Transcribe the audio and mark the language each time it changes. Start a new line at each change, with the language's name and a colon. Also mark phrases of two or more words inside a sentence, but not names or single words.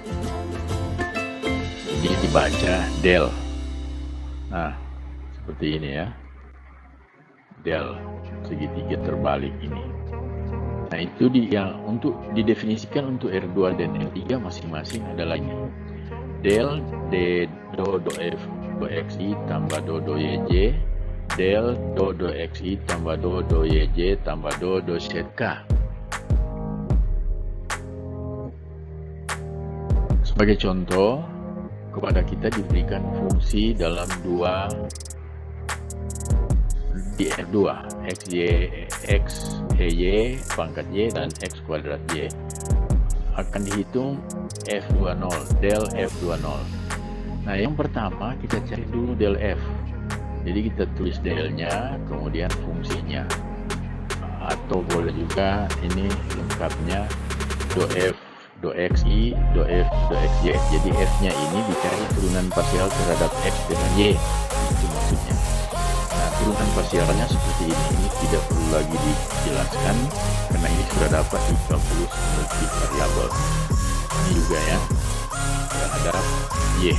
Indonesian: Ini dibaca del. Nah, seperti ini ya. Del segitiga terbalik ini. Nah, itu untuk didefinisikan untuk R2 dan R3 masing-masing adalah ini. Del D do F do XI tambah do YJ, del do XI tambah do YJ tambah do ZK. Sebagai contoh, kepada kita diberikan fungsi dalam di R2 X Y pangkat Y dan X kuadrat Y akan dihitung F20 del F20. Nah, yang pertama kita cari dulu del F, jadi kita tulis delnya kemudian fungsinya, atau boleh juga ini lengkapnya do F do XI do F do XY. Jadi F nya ini dicari turunan parsial terhadap X dengan Y, itu maksudnya. Nah, turunan parsialnya seperti ini tidak perlu lagi dijelaskan karena ini sudah dapat di kalkulus multivariabel. Ini juga ya terhadap Y.